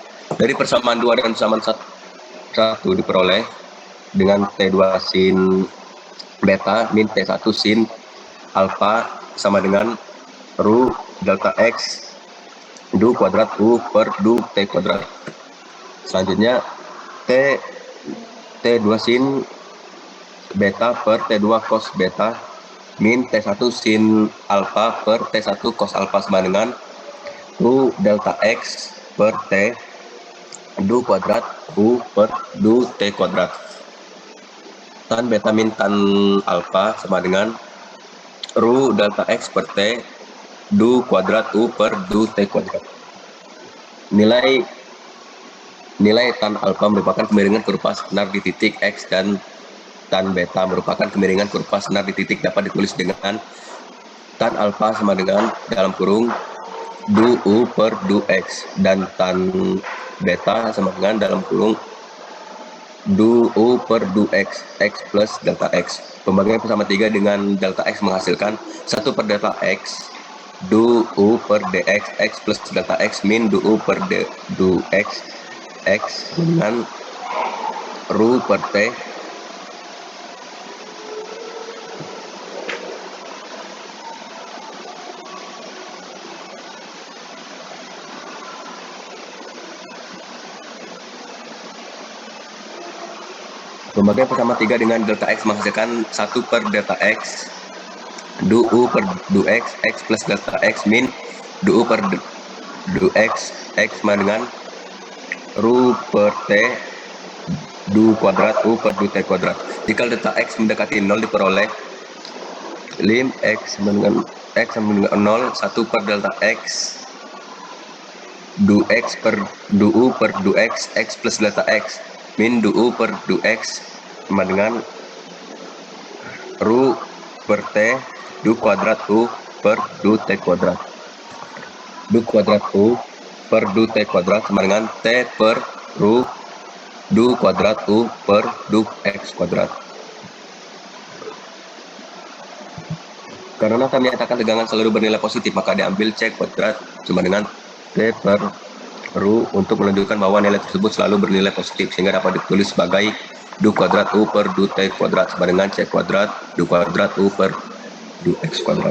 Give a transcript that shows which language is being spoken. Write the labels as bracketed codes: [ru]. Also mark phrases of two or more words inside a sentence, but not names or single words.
[id] Dari persamaan 2 dan persamaan 1 diperoleh dengan T2 sin beta min T1 sin alpha sama dengan Rho delta X du kuadrat U per du T kuadrat. Selanjutnya T2 sin beta per T2 cos beta min T1 sin alpha per T1 cos alpha sama dengan U delta X per T du kuadrat U per du T kuadrat. Tan beta min tan alpha sama dengan Rho delta X per T du kuadrat U per du T kuadrat. Nilai tan alpha merupakan kemiringan kurva senar di titik X dan tan beta merupakan kemiringan kurva senar di titik dapat ditulis dengan tan alpha sama dengan dalam kurung du U per du X dan tan beta sama dengan dalam kurung du U per du X, X plus delta X. Pembagian bersama 3 dengan delta X menghasilkan 1 per delta X du U per dx X plus delta X min du U per du X X dengan Rho per T Pembagian bersama 3 dengan delta X menghasilkan 1 per delta X du U per du X X plus delta X min du U per du X X sama dengan Rho per T du kuadrat U per du T kuadrat. Jika delta X mendekati 0 diperoleh lim X sama dengan 0 1 per delta X du X per du U per du X X plus delta X min du U per du X sama dengan Rho per T du kuadrat U per du T kuadrat. Du kuadrat U per du T kuadrat sama dengan T per Rho du kuadrat U per du X kuadrat. Karena kami nyatakan tegangan selalu bernilai positif, maka diambil C kuadrat sama dengan T per Rho untuk menunjukkan bahwa nilai tersebut selalu bernilai positif, sehingga dapat ditulis sebagai du kuadrat U per du T kuadrat sama dengan C kuadrat du kuadrat U per du X kuadrat.